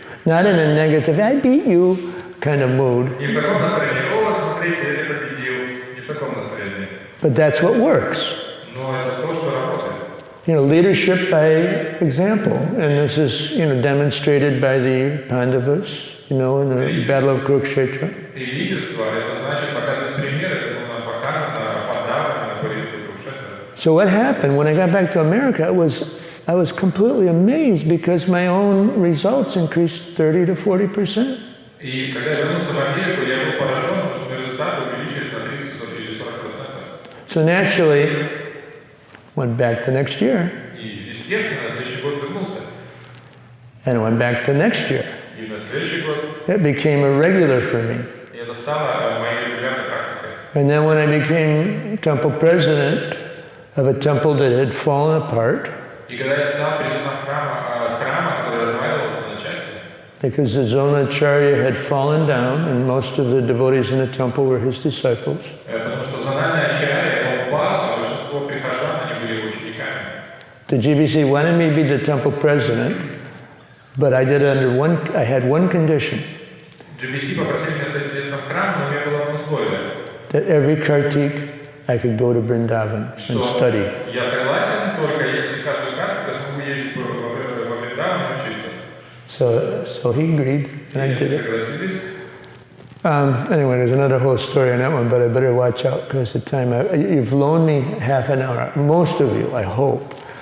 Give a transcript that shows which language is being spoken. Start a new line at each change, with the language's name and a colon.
English: Not in a negative, I beat you kind of mood.
Russian: Не в таком настроении, о, смотрите, я тебя победил, не в таком настроении.
English: But that's what works.
Russian: Но это то, что работает.
English: Leadership by example, and this is demonstrated by the Pandavas, in the Battle of Kurukshetra.
Russian: И лидерство, это значит показывать пример, это было показано Пандавами на горе Курукшетра.
English: So what happened when I got back to America? I was completely amazed because my own results increased 30 to 40%.
Russian: И когда я вернулся в Америку, я был поражен, потому что мои результаты увеличились на 30 или 40%.
English: So naturally, went back the next year.
Russian: И естественно, на следующий год вернулся.
English: And I went back the next year.
Russian: И на следующий год.
English: It became a regular for me.
Russian: И это стало моей регулярной практикой.
English: And then when I became temple president of a temple that had fallen apart,
Russian: И когда я стал президентом храма, который разваливался на части,
English: because the Zonacharya had fallen down and most of the devotees in the temple were his disciples.
Russian: Потому что зональный ачарья упал, а большинство прихожан, они были его учениками.
English: The GBC wanted me to be the temple president, but I did it I had one condition.
Russian: GBC попросили меня стать президентом храма, но у меня было одно условие.
English: That every Kartik I could go to Vrindavan and study.
Russian: Я согласен, только если каждую карту я смогу ездить во Вриндаван и учиться.
English: So he agreed, and I did it. Anyway, there's another whole story on that one, but I better watch out because the time. You've loaned me half an hour, most of you, I hope.